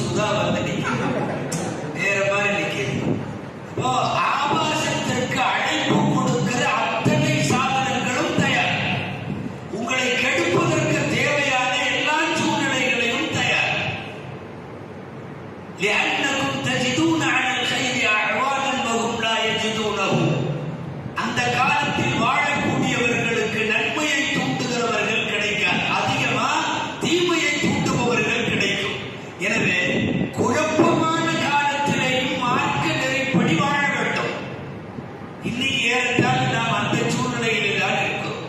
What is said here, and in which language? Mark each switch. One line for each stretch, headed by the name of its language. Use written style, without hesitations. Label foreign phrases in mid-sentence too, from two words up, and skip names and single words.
Tamil: வந்து நிற்கிறது, வேற மாதிரி நிற்கிறது. இப்போ ஆபாசத்திற்கு அழைப்பு கொடுக்கிற அத்தனை சாதனங்களும் தயார். உங்களை கெடுப்பதற்கு தேவையான எல்லா சூழ்நிலைகளையும் தயார்.
Arabic: لأنكم تجدون على الخير أعوانا وهم لا يجدونه.
Tamil: அந்த காலத்தில் வாழக்கூடியவர்களுக்கு நன்மையை தூண்டுகிறவர்கள் கிடைக்காது, அதிகமா தீமையை தூண்டுபவர்கள் கிடைக்கும். எனவே குழப்பமான காலத்திலேயும் மார்க்க நெறிப்படி வாழ வேண்டும். இன்னைக்கு ஏறத்தால் நாம் அந்த சூழ்நிலையில் தான் இருக்கோம்.